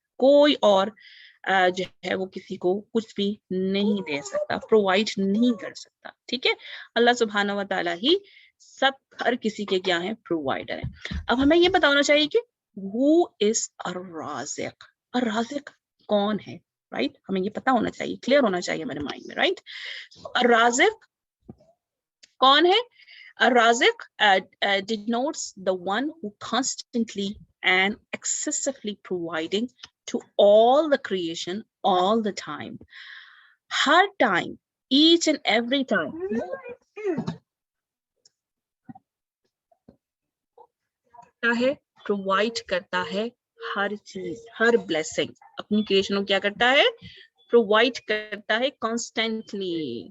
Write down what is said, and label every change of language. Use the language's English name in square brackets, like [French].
[Urdu] کوئی اور جو ہے وہ کسی کو کچھ بھی نہیں دے سکتا, پرووائڈ نہیں کر سکتا. ٹھیک ہے, اللہ سبحانہ و تعالیٰ ہی سب, ہر کسی کے کیا ہے؟ پرووائڈر ہے. اب ہمیں یہ بتانا چاہیے کہ [English] who is [Urdu] الرازق, الرازق کون ہے, رائٹ. ہمیں یہ پتا ہونا چاہیے, کلیئر ہونا چاہیے ہمارے مائنڈ میں, رائٹ. الرازق کون ہے؟ [English] الرازق denotes the one who constantly and excessively providing to all the creation all the time. [Urdu] Hare time, [English] each and every time [Urdu] ہے, پرووائڈ کرتا ہے ہر چیز, ہر بلیسنگ اپنی کریشن کو کیا کرتا ہے؟ پرووائڈ کرتا ہے کانسٹینٹلی.